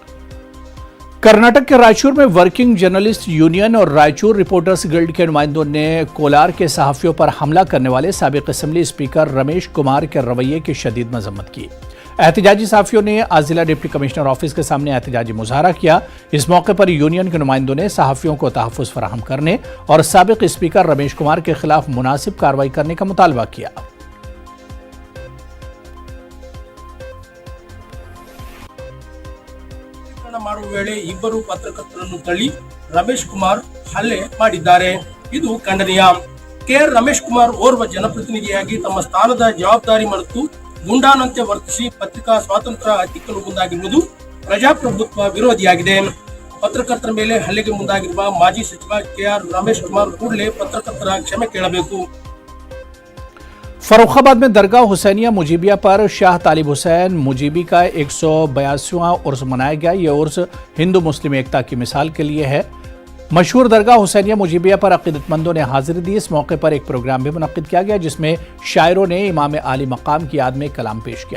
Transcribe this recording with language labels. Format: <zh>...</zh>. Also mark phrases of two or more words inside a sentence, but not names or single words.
<ur>کرناٹک کے رائچور میں ورکنگ جرنلسٹ یونین اور رائچور رپورٹرز گلڈ کے نمائندوں نے کولار کے صحافیوں پر حملہ کرنے والے سابق</ur> <en>assembly speaker</en> <ur>رمیش کمار کے رویے کی شدید مذمت کی. احتجاجی صحافیوں نے آج ضلع</ur> <en>deputy commissioner office</en> <ur>کے سامنے احتجاجی مظاہرہ کیا. اس موقع پر یونین کے نمائندوں نے صحافیوں کو تحفظ فراہم کرنے اور سابق اسپیکر رمیش کمار کے خلاف مناسب کارروائی کرنے کا مطالبہ کیا.</ur> <kn>ಮಾಡುವ ವೇಳೆ ಇಬ್ಬರು ಪತ್ರಕರ್ತರನ್ನು ತಳ್ಳಿ ರಮೇಶ್ ಕುಮಾರ್ ಹಲ್ಲೆ ಮಾಡಿದ್ದಾರೆ. ಇದು ಖಂಡನೀಯ. ಕೆಆರ್ ರಮೇಶ್ ಕುಮಾರ್ ಓರ್ವ ಜನಪ್ರತಿನಿಧಿಯಾಗಿ ತಮ್ಮ ಸ್ಥಾನದ ಜವಾಬ್ದಾರಿ ಮರೆತು ಗುಂಡಾನಂತೆ ವರ್ತಿಸಿ ಪತ್ರಿಕಾ ಸ್ವಾತಂತ್ರ್ಯ ಹತ್ತಿಕ್ಕಲು ಮುಂದಾಗಿರುವುದು ಪ್ರಜಾಪ್ರಭುತ್ವ ವಿರೋಧಿಯಾಗಿದೆ. ಪತ್ರಕರ್ತರ ಮೇಲೆ ಹಲ್ಲೆಗೆ ಮುಂದಾಗಿರುವ ಮಾಜಿ ಸಚಿವ ಕೆಆರ್ ರಮೇಶ್ ಕುಮಾರ್ ಕೂಡಲೇ ಪತ್ರಕರ್ತರ ಕ್ಷಮೆ ಕೇಳಬೇಕು.</kn> <ur>فرخ آباد میں درگاہ حسینیہ مجیبیہ پر شاہ طالب حسین مجیبی کا 182واں عرس منایا گیا. یہ عرس ہندو مسلم ایکتا کی مثال کے لیے ہے۔ مشہور درگاہ حسینیہ مجیبیہ پر عقیدت مندوں نے حاضری دی. اس موقع پر ایک پروگرام بھی منعقد کیا گیا جس میں شاعروں نے امام عالی مقام کی یاد میں کلام پیش کیا.</ur>